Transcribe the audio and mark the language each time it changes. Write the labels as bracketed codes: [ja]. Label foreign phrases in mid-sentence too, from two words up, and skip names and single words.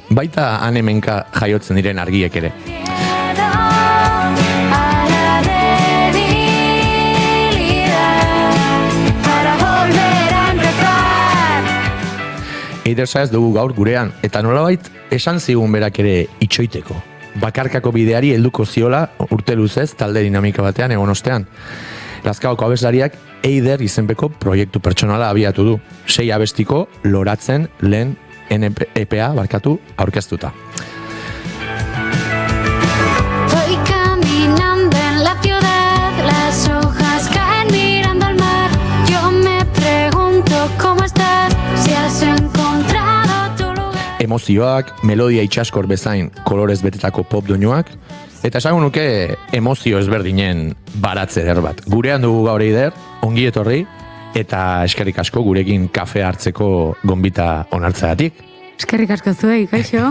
[eu] Baita hemenka jaiotzen diren argiek ere. Eider Saez dugu gaur gurean, eta nolabait esan zigun berak ere itxoiteko. Bakarkako bideari helduko ziola urte luzez talde dinamika batean egon ostean. Lazkaoko abeslariak Eider izenpeko proiektu pertsonala abiatu du. 6 abestiko loratzen lehen EPA aurkeztuta. [es] Voy caminando en la ciudad, las hojas caen mirando al mar. Yo me pregunto cómo estás, si has encontrado tu lugar. [eu] Emozioak, melodia itxaskor bezain kolorez betetako pop doinuak, eta esango nuke emozio ezberdinen baratze eder bat. Gurean dugu gaur Eider, ongi etorri, eta eskerrik asko gurekin kafe hartzeko gonbita onartzeagatik. Eskerrik asko zuei, kaixo.